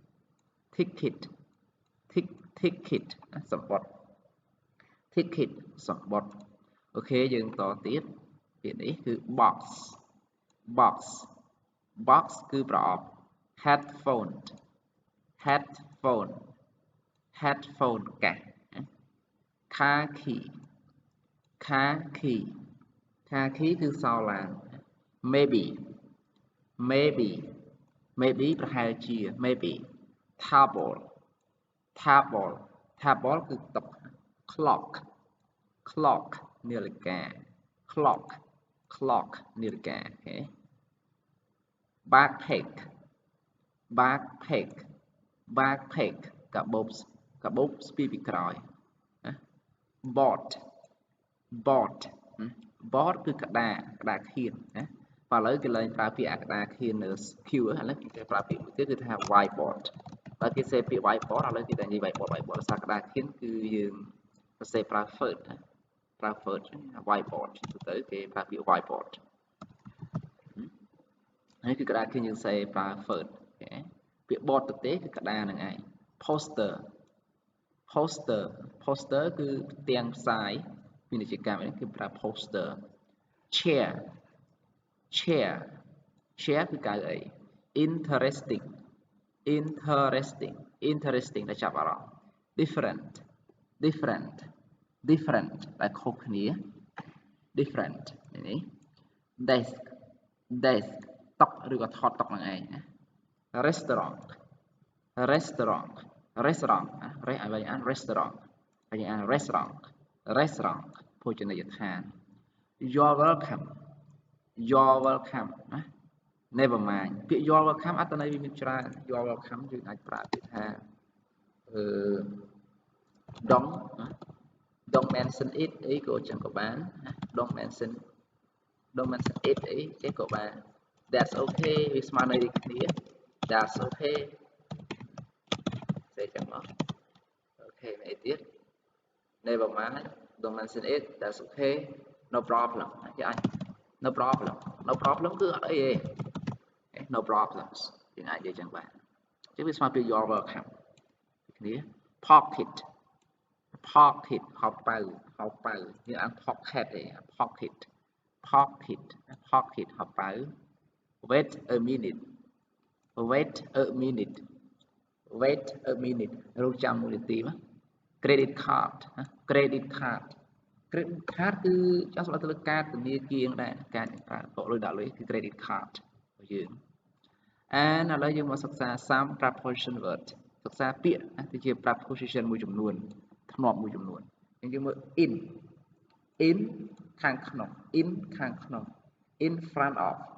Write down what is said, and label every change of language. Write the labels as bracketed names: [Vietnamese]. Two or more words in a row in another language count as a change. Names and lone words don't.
[Khmer] សំបុត្រអូខេយើងតទៀតពាក្យនេះគឺ box គឺប្រអប់ headphone កាស [English] khaki khaki [Khmer] គឺសឡាង [English] maybe maybe maybe [Khmer] ប្រហែលជា [English] maybe table table table [Khmer] គឺតុ [English] clock clock [Khmer] នា ฬิកា [English] clock clock [Khmer] នាฬิកា [English] okay backpack backpack backpack [Khmer] កាបូបស្ពីពីក្រោយ [English] board board [Khmer] board គឺក្តារខៀនណាបើឥឡូវគេឡើងប្រើពាក្យក្តារខៀននៅ Q ឥឡូវគេប្រើពាក្យមួយទៀតគឺថា whiteboard បើគេសេពាក្យ whiteboard ឥឡូវគេតែនិយាយ whiteboard ដោយសារក្តារខៀនគឺយើងសរសេរប្រើ Word ប្រើ [English] Word whiteboard [Khmer] ទៅគេប្រើពាក្យ whiteboard ហើយគឺក្តារខៀនយើងសេប្រើ Word ពាក្យ board ទៅទេគឺក្តារហ្នឹងឯង [English] poster poster poster [Khmer] គឺផ្ទាំងផ្សាយពាណិជ្ជ កម្មនេះគឺប្រើ [English] poster chair chair chair [Khmer] គឺកៅអី [English] interesting interesting interesting [Khmer] ដែលចាប់អារម្មណ៍ [English] different different [Khmer] different ដែលខុសគ្នា different នេះ [English] desk desk [Khmer] តុឬក៏ថតតុហ្នឹងឯង [English] restaurant restaurant restaurant [Khmer] ឲ្យវិញអាន restaurant វិញអាន [English] restaurant restaurant [Khmer] ភោជនីយដ្ឋាន [English] you're welcome you're welcome [Khmer] ណា [English] never mind [Khmer] ពាក្យ [English] you're welcome [Khmer] អត្ថន័យវាមានច្រើន [English] you're welcome [Khmer] យើងអាចប្រើពាក្យថា [English] don't mention it [Khmer] អីក៏ចឹងក៏បាន [English] don't mention it [Khmer] អីចេះក៏បាន [English] that's okay [Khmer] វាស្មើនឹងគ្នា [English] that's okay [Khmer] សេចឹងមក okay នេះទៀត [English] never mind don't mention it that's okay no [Khmer] problem គេអាច [English] no problem no problem [Khmer] គឺអត់អីទេ [English] no problems [Khmer] យើងអាចនិយាយចឹងបានអញ្ចឹងវាស្មើពី [English] you're welcome [Khmer] គ្នា [English] pocket pocket [Khmer] ហោប៉ៅយើង អាន pocket ទេ [English] pocket pocket pocket [Khmer] ហោប៉ៅ [English] wait a minute wait a minute wait a minute [Khmer] រង ចាំ1នាទីមក [English] credit card credit card credit card [Khmer] គឺចង់សម្រាប់ទៅលើកាតធនាគារដែរការប្រើបកលុយដាក់លុយគឺ [English] credit card [Khmer] របស់យើងឥឡូវយើងមកសិក្សា [English] some preposition word [Khmer] សិក្សាពាក្យទៅជា preposition មួយចំនួនធ្នាប់មួយចំនួនយើងមើល in ខាងក្នុង in ខាងក្នុង [English] in front of